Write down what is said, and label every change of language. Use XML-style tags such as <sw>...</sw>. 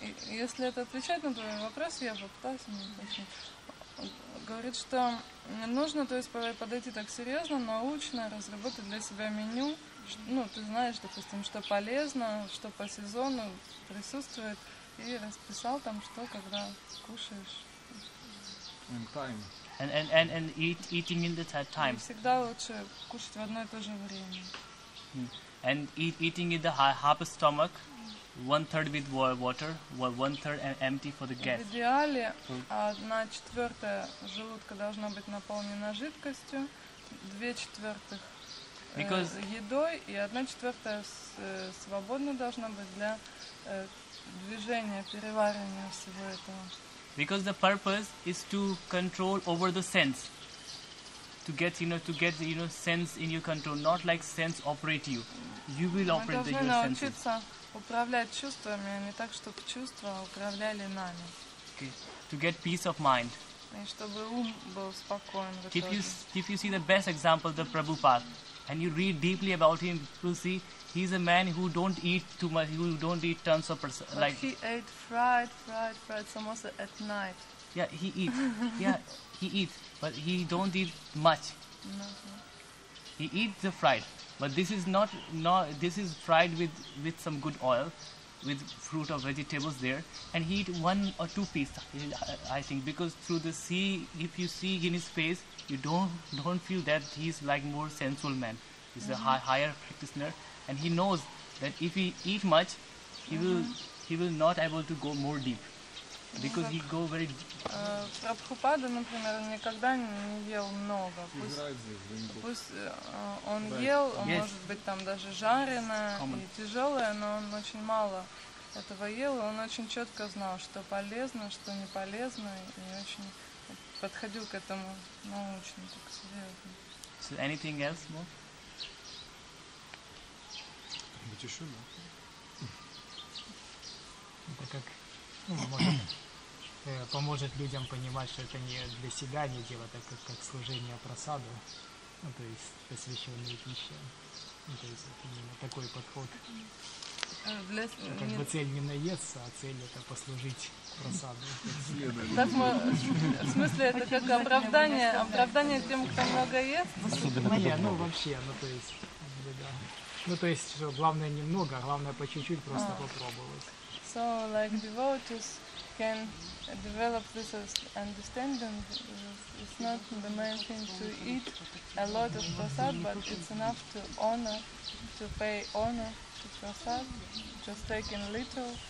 <ru>Если это отвечать на твой вопрос, я попытаюсь уточнить. Говорит, что нужно, то есть подойти так серьезно, научно, разработать для себя меню. Ты знаешь, допустим, что полезно, что по сезону присутствует, и расписал там, что когда кушаешь.</ru> <en>And time. And eating in the time.</en> <ru>И всегда лучше кушать в одно и то же время.</ru> <en>And eating in the half stomach, 1/3 with water, 1/3 empty for the gas.</en> <ru>В идеале 1/4 желудка должна быть наполнена жидкостью, 2/4 едой, и 1/4 свободно должна быть для движения, переваривания всего этого.</ru> <en>Because the purpose is to control over the sense. To get sense in your control, not like sense operate you. You will operate your senses.</en> <ru>Мы должны научиться управлять чувствами, а не так, чтобы чувства управляли нами.</ru> <en>Okay. To get peace of mind.</en> <ru>И чтобы ум был спокоен в</ru> <en>If</en> <ru>итоге.</ru> <en>you see the best example, the Prabhupada, and you read deeply about him, you will see he's a man who don't eat too much, who don't eat tons of But he ate fried samosa at night. Yeah, he eats. Yeah, he eats, but he don't eat much. He eats the fried, but this is not. This is fried with some good oil, with fruit or vegetables there, and he eat 1 or 2 pieces. I think because through the if you see in his face, you don't feel that he's like more sensual man. He's a higher practitioner, and he knows that if he eat much, he will not able to go more deep. Because he go very.</en> <ru>Прабхупада, например, никогда не ел много. Пусть он ел, может быть, там даже жареное и тяжелое, но он очень мало этого ел, и он очень четко знал, что полезно, что не полезно, и очень подходил к этому научно, так серьезно.</ru> <en>So anything else more?</en> <ru>Быть еще, да? Это как, может, поможет людям понимать, что это не для себя не дело, так как служение прасаду, то есть посвященные пище. То есть это именно такой подход. Как бы цель не наесться, а цель это послужить прасаду. Так в смысле это как оправдание тем, кто много ест? Вообще, то есть, да. То есть, что главное немного, а главное по чуть-чуть просто попробовать.</ru> <en>So, like devotees can develop this understanding. It's not the main thing to eat a lot of prasad, but it's enough to pay honor to prasad, just taking little.</en>